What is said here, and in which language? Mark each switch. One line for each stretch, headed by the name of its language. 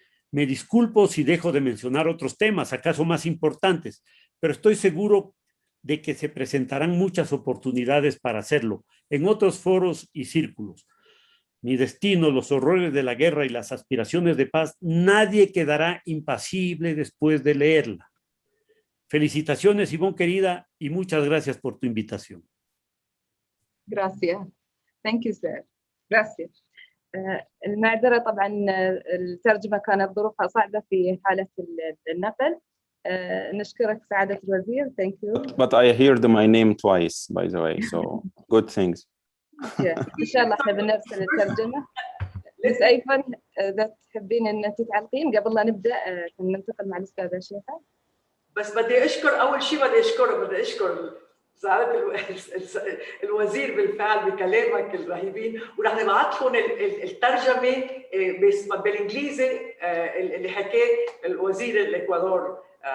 Spanish: Me disculpo si dejo de mencionar otros temas, acaso más importantes, pero estoy seguro de que se presentarán muchas oportunidades para hacerlo, en otros foros y círculos. Mi destino, los horrores de la guerra y las aspiraciones de paz, nadie quedará impasible después de leerla. Felicitaciones, Ivonne querida, y muchas gracias por tu invitación. Gracias.
English: Thank you, sir. Gracias.
Arabic: المعذرة طبعا الترجمة كانت ظروفها صعبة في حالة النقل. نشكرك سعادة الوزير.
English: Thank you. But I heard my name twice, by the way, so good things.
Arabic: إن شاء الله احنا بنرسل الترجمة. بس أيضا إذا تحبين أن تتعلقين قبل لا نبدأ ننتقل مع الأستاذة شيخة. بس بدي أشكر أول شيء بدي أشكر سعادة الوزير بالفعل بكلامك الرهيبين، ورح نبعث لهم الترجمة بالإنجليزي اللي حكاه الوزير الإكوادور.